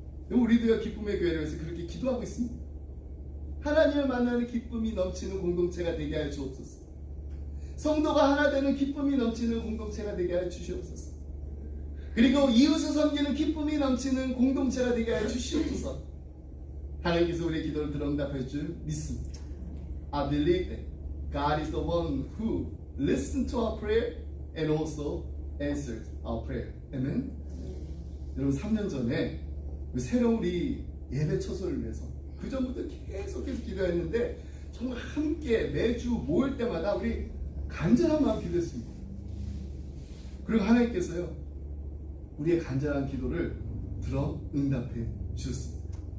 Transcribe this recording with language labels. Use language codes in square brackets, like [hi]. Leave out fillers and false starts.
[ko] 우리도요, 기쁨의 교회를 위해서 그렇게 기도하고 있습니다. 하나님을 만나는 기쁨이 넘치는 공동체가 되게 하여 주옵소서. 성도가 하나 되는 기쁨이 넘치는 공동체가 되게 하여 주시옵소서. 그리고 이웃을 섬기는 기쁨이 넘치는 공동체가 되게 하여 주시옵소서. 하나님께서 우리의 기도를 들어 응답해 줄 믿습니다. [en] I believe that God is the one who listens to our prayer and also answers our prayer. [ko] 아멘. 여러분, 3년 전에 새로운 우리 예배 처소를 위해서 그 전부터 계속해서 기도했는데 정말 함께 매주 모일 때마다 우리 간절한 마음 기도했습니다. 그리고 하나님께서요, 우리의 간절한 기도를 들어 응답해 주셨습니다.